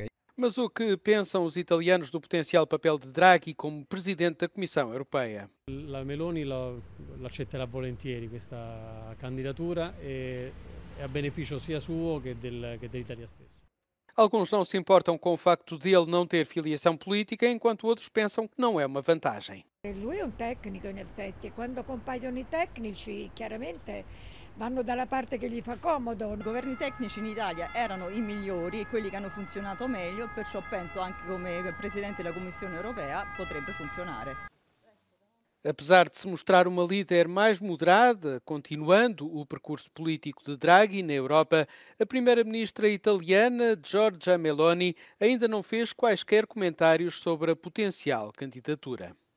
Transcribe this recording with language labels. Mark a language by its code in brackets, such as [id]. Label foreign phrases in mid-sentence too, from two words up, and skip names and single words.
[pt] Mas o que pensam os italianos do potencial papel de Draghi como presidente da Comissão Europeia? [it] La Meloni l'accetterà volentieri questa candidatura e è a beneficio sia suo che dell'Italia stessa. [pt] Alguns não se importam com o facto de ele não ter filiação política, enquanto outros pensam que não é uma vantagem. [it] Lui è un tecnico in effetti e quando compaiono i tecnici chiaramente vanno dalla parte che gli fa comodo. I governi tecnici in Italia erano i migliori e quelli che hanno funzionato meglio, perciò penso anche come Presidente della Commissione Europea potrebbe funzionare. [pt] Apesar de se mostrar uma líder mais moderada, continuando o percurso político de Draghi na Europa, a primeira-ministra italiana Giorgia Meloni ainda não fez quaisquer comentários sobre a potencial candidatura.